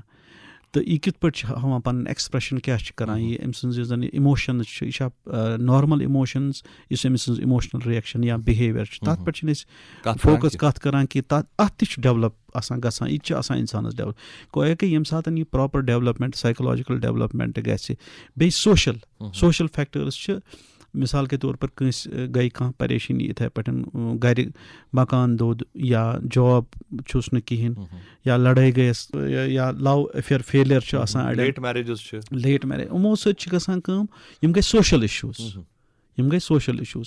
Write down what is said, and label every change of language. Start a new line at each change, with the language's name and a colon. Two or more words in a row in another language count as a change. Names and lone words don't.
Kashmiri: تہٕ یہِ کِتھ پٲٹھۍ چھِ ہاوان پَنٕنۍ ایٚکٕسپرٛٮ۪شَن کیٛاہ چھِ کَران, یہِ أمۍ سٕنٛز یُس زَن یہِ اِموشَنٕز چھِ, یہِ چھا
English: normal emotions,
Kashmiri: یُس أمۍ سٕنٛز
English: emotional reaction
Kashmiri: یا بِہیوِیَر چھُ, تَتھ پٮ۪ٹھ چھِنہٕ أسۍ فوکَس کَتھ کَران کہِ اَتھ تہِ چھُ ڈٮ۪ولَپ آسان گژھان. یہِ تہِ چھُ آسان اِنسانَس ڈٮ۪ولَپ. گویا کہِ ییٚمہِ ساتہٕ یہِ
English: proper development, psychological development
Kashmiri: گژھِ. بیٚیہِ
English: social factors
Kashmiri: چھِ,
Urdu: مِثال کے طور پر
Kashmiri: کٲنٛسہِ گٔے کانٛہہ پریشٲنی یِتھَے پٲٹھۍ, گَرِ مکان دوٚد یا جاب چھُس نہٕ کِہیٖنۍ, یا لڑٲے گٔیَس, یا
English: love affair failure
Kashmiri: چھُ آسان,
English: late marriage,
Kashmiri: یِمو سۭتۍ چھِ گژھان کٲم, یِم گٔے
English: social issues.